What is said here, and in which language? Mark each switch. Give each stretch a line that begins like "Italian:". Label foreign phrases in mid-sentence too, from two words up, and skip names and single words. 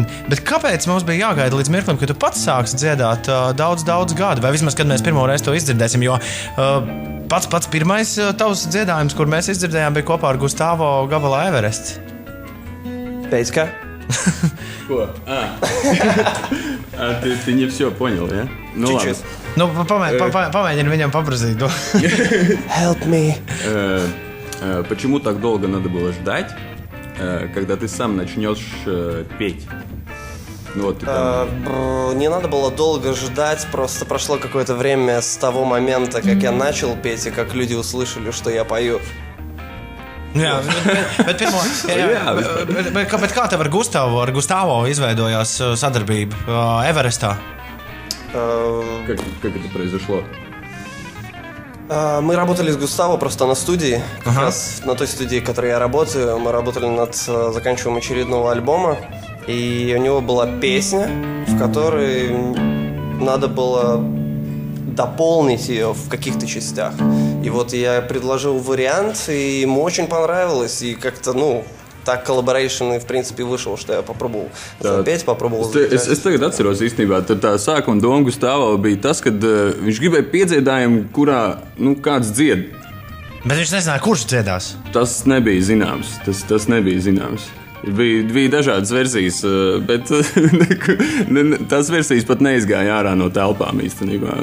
Latvian: Bet kāpēc mums bija jāgaida līdz mirklim, ka tu pats sāksi dziedāt daudz gadu? Vai vismaz, kad mēs pirmo reizi to izdzirdēsim, jo pats pirmais tavs dziedājums, kur mēs izdzirdējām, bija kopā ar Gustavo gabalā Everests. Pēc kā? Ko?
Russian: Ты не все понял, ja? Ну Чуть-чуть.
Latvian: Помēģini viņam paprasīt.
English: Help me.
Russian: Почему так долго надо было ждать, когда ты сам начнешь петь? Не надо было долго ждать, просто прошло какое-то время с того момента, как я начал петь, и как люди услышали, что я пою.
Latvian: Jā, bet kā tev ar Gustavo izveidojās sadarbība Everestā?
Russian: Как это произошло? Мы работали с Густаво просто на студии, как раз на той студии, в которой я работаю. Мы работали над заканчиванием очередного альбома, и у него была песня, в которой надо было дополнить ее в каких-то частях. И вот я предложил вариант, и ему очень понравилось, и как-то, так коллаборейшн, в принципе, вышел, что я попробовал запеть, попробовал запеть.
Latvian: Es tagad atceros īstenībā, tā sākuma doma Gustavo bija tas, kad viņš gribēja piedziedājumu, kurā, kāds dzied. Bet viņš nezināja, kurš dziedās. Tas nebija zināms, tas nebija zināms. Bija dažādas versijas, bet tās versijas pat neizgāja ārā no telpām īstenībā.